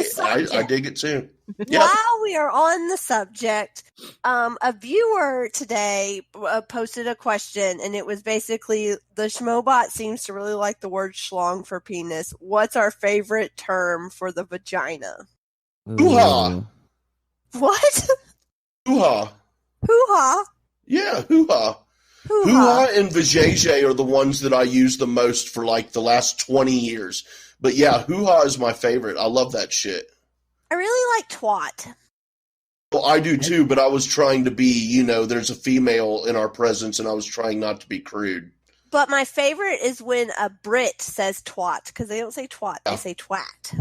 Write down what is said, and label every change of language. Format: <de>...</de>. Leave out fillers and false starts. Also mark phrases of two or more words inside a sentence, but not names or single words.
<en>the subject, I dig it too. Yeah. while we are on the subject, a viewer today posted a question, and it was basically the Schmoebot seems to really like the word schlong for penis. What's our favorite term for the vagina? Hoo-ha. Ooh. What? Hoo-ha. Hoo-ha. Yeah, hoo-ha. Hoo-ha. Hoo-ha and vajayjay are the ones that I use the most for like the last 20 years. But yeah, hoo-ha is my favorite. I love that shit. I really like twat. Well, I do too, but I was trying to be, there's a female in our presence and I was trying not to be crude. But my favorite is when a Brit says twat, because they don't say twat, Yeah. they say twat.</en>